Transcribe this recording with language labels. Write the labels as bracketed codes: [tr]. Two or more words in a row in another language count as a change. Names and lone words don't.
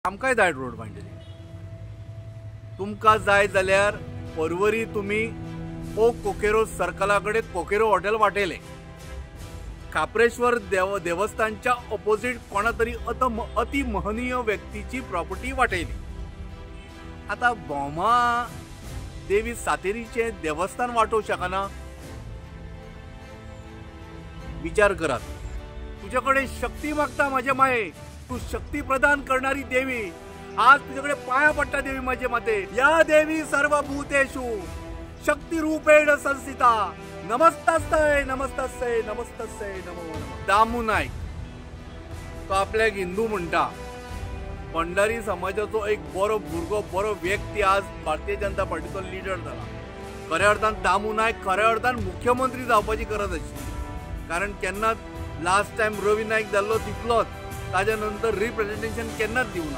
[kok] आमकांय जाय रोड बांदली तुमकां जाय जाल्यार परवरी तुम्ही ओ कोकेरो सर्कला कडेन कोकेरो हॉटेल वाटेले खापरेश्वर देवस्थानच्या ऑपोजिट कोणा तरी अति महनीय व्यक्तीची प्रॉपर्टी वाटयली। आता बोमा देवी सातेरीचे देवस्थान वाटोवंक शकना? विचार करात। तुझ्याकडे शक्ती मागता माझे माये, तू शक्ती प्रदान करणारी देवी, आज तुझ्याकडे पाया पडता देवी माझे माते। [sa] या देवी सर्वभूतेषु शक्ती रूपेण संस्थिता, नमस्तस्यै नमस्तस्यै नमस्तस्यै नमो नमः। [kok] दामू नाईक तो आपल्याक हिंदू म्हणटा, भंडारी समाजाचो एक बरो भुरगो बरो व्यक्ती आज भारतीय जनता पार्टीचो लीडर जाला। खऱ्या अर्थान दामू नाईक खऱ्या अर्थान मुख्यमंत्री जावपाची गरज आशिल्ली, कारण केन्ना [en] last time [kok] रवी नाईक जाल्लो तितलोच, ताज्या नंतर रिप्रेझेंटेशन केन्नाच दिवना।